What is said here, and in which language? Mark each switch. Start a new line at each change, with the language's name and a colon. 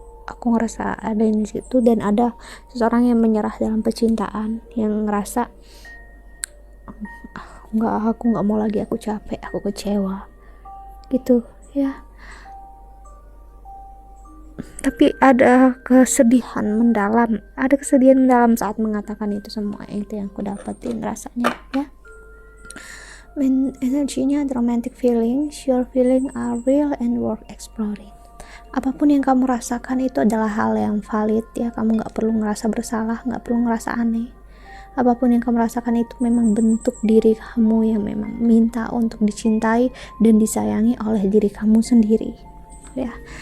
Indonesian: Aku ngerasa ada di situ, dan ada seseorang yang menyerah dalam percintaan, yang ngerasa aku nggak mau lagi, aku capek, aku kecewa gitu ya. Tapi ada kesedihan mendalam saat mengatakan itu semua. Itu yang aku dapetin rasanya ya. Energinya
English: romantic feelings, your feeling are real and worth exploring.
Indonesian: Apapun yang kamu rasakan itu adalah hal yang valid ya, kamu nggak perlu ngerasa bersalah, nggak perlu ngerasa aneh. Apapun yang kamu rasakan itu memang bentuk diri kamu yang memang minta untuk dicintai dan disayangi oleh diri kamu sendiri ya.